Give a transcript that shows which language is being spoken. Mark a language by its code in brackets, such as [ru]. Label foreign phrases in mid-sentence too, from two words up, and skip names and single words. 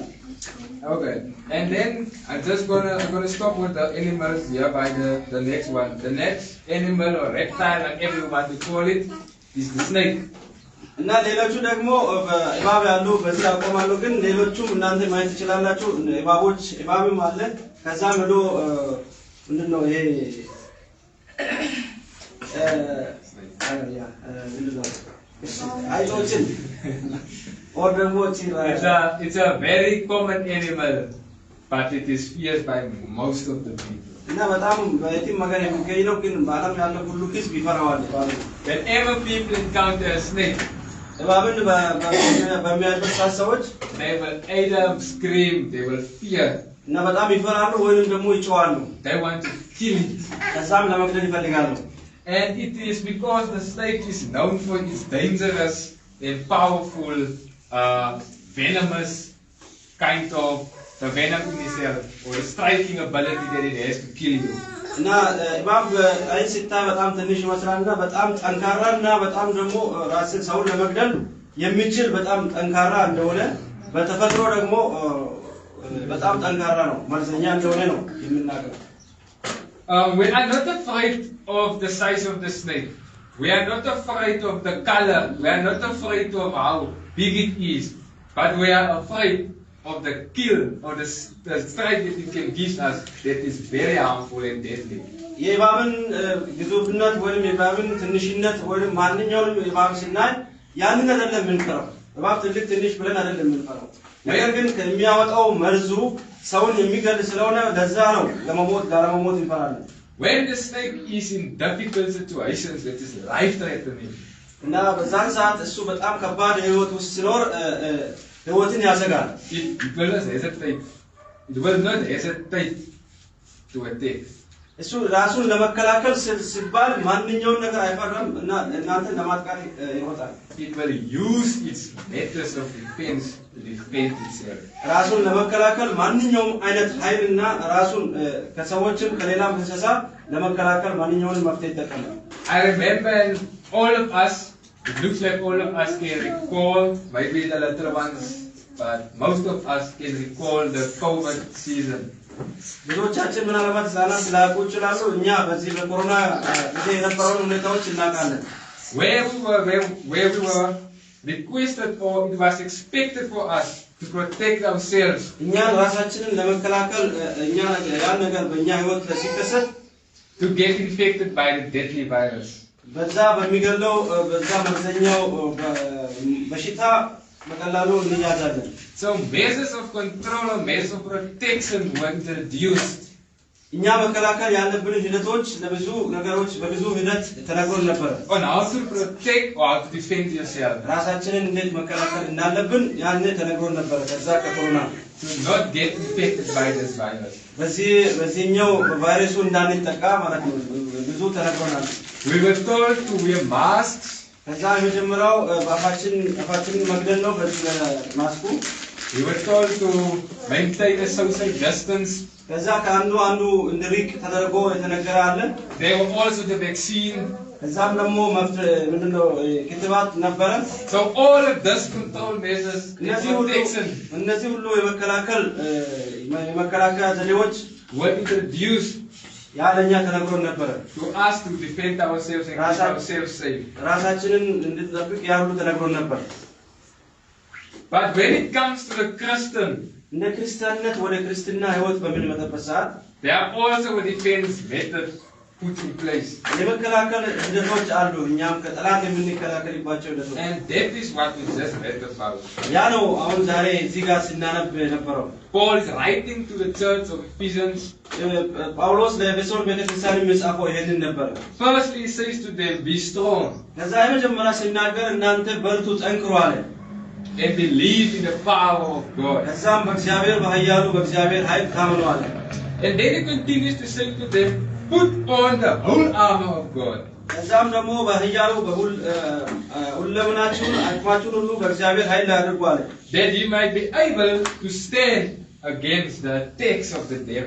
[en] Okay, and then I'm gonna stop with the animals here by the next one. The next animal or reptile, like everyone to call it, is the snake. [am] እና ሌሎቹ ደግሞ እባብ ያሉ በዚህ አቆማሉ ግን ሌሎቹም እናንተ ማየት ትችላላችሁ እባቦች እባብም አለ ከዛም ሄዶ ምንድነው ይሄ አይቶችን or ደግሞ [en] it's a very common animal but it is feared by most of the people. [am] እና በጣም በየትም ሀገር የሚገኝ ነው ግን በዓለም ያለ ሁሉ ህዝብ ይፈራዋል ይባላል [en] Whenever people encounter a snake [am] እባብን በሚያዩበት ሰዎች [en] they will either scream, they will fear, [am] እና በጣም ይፈራሉ ወይንም ደግሞ ይጮሃሉ [en] they want to kill it. [am] ከዛም ለመግደል ይፈልጋሉ [en] And it is because the snake is known for its dangerous and powerful, venomous kind of the venom in itself, or the striking ability that it has to kill you. [am] እና እባብ አይን ሲታይ በጣም ትንሽ ይመስላልና በጣም ጠንካራና በጣም ደግሞ ራስን ሰው ለመግደል የሚችል በጣም ጠንካራ እንደሆነ በተፈጥሮ ደግሞ በጣም ጠንካራ ነው መርዘኛ እንደሆነ ነው የሚናገረው [en] We are not afraid of the size of the snake. We are not afraid of the color. We are not afraid of how big it is. But we are afraid of the kill or the strike that it can give us that is very harmful and deadly. [am] የእባብን ግዙፍነት ወይም የእባብን ትንሽነት ወይም ማንኛውንም እባብ ስናይ ያንን አይደለም የምንፈራው እባብ ትልቅ ትንሽ ብለን አይደለም የምንፈራው ነገር ግን ከሚያወጣው መርዙ ሰውን የሚገል ስለሆነ ለዛ ነው ለመሞት እንፈራለን [en] When the snake is in difficult situations that is life threatening [am] እና በዛን ሰዓት እሱ በጣም ከባድ ህይወት ውስጥ ሲኖር ህይወትን ያሰጋል [en] it will not hesitate to attack. [am] እሱ ራሱን ለመከላከል ሲባል ማንኛውን ነገር አይፈራም እና እናንተን ለማጥቃት ይወጣል [en] It will use its methods of defense to defend itself. [am] ራሱን ለመከላከል ማንኛውም አይነት ኃይልና ራሱን ከሰዎችም ከሌላም እንስሳ ለመከላከል ማንኛውንም መፍትሄ ይጠቀማል [en] I remember all of us, it looks like all of us can recall, maybe the later ones, but most of us can recall the COVID season. [am] ብዙዎቻችን ምናልባት ህፃናት ላያውቁ ይችላሉ እኛ በዚህ በኮሮና ጊዜ የነበረውን ሁኔታዎች እናውቃለን [en] where we were requested or it was expected for us to protect ourselves. [am] እኛን ራሳችንን ለመከላከል እኛ ያን ነገር በእኛ ህይወት ሲከሰት [en] to get infected by the deadly virus. [am] በዛ በሚገለው በዛ መርዘኛው በሽታ በቀላሉ እንያዛለን [en] So measures of control or measures of protection were introduced. [am] እኛ መከላከል ያለብን ሂደቶች ለብዙ ነገሮች በብዙ ሂደት ተነግሮን ነበር [en] On how to protect or how to defend yourself. [am] ራሳችንን እንዴት መከላከል እንዳለብን ያኔ ተነግሮን ነበር ከዛ ከኮሮና [en] To not get infected by this virus. [am] በዚህኛው ቫይረሱ እንዳንጠቃ ማለት ነው ብዙ ተነግሮናል [en] We were told to wear masks. [am] ከዛ የመጀመሪያው አፋችንን መግደል ነው በማስኩ [en] We were told to maintain a social distance. [am] ከዛ ከአንዱ እንድሪቅ ተደርጎ የተነገረ አለ [en] There were also the vaccine. [am] ከዛም ደግሞ ምንድነው ክትባት ነበረ [en] So all of this control measures protection [am] እነዚህ ሁሉ የመከላከያ ዘዴዎች [en] were introduced [am] ያለኛ ተነግሮን ነበር [en] to us to defend ourselves and keep ourselves safe. [am] ራሳችንን እንድንጠብቅ ያሉ ተነግሮን ነበር [en] But when it comes to the Christian, [am] እንደ ክርስቲያንነት ወደ ክርስትና ህይወት በምንመጣበት ሰዓት [en] there are also defense methods put in place. [am] የመከላከል ሂደቶች አሉ እኛም ከጠላት የምንከላከልባቸው ሂደቶች [en] And that is what we just read about. [am] ያ ነው አሁን ዛሬ እዚህ ጋር ስናነብ የነበረው [en] Paul is writing to the church of Ephesians. [am] ጳውሎስ ለኤፌሶን ቤተክርስቲያን የሚጻፈው ይሄንን ነበር [en] Firstly he says to them, be strong [am] ከዛ የመጀመሪያ ሲናገር እናንተ በርቱ ጠንክሩ አለ [en] and believe in the power of God. [am] ከዛም በእግዚአብሔር በኃያሉ በእግዚአብሔር ኃይል ታመኑ አለ [en] And then he continues to say to them, put on the whole armor of God. [am] ከዛም ደግሞ በኃያሉ ሁለመናችሁን አቅማችሁን ሁሉ በእግዚአብሔር ኃይል አድርጉ አለ [en] That ye might be able to stand against the attacks of the devil.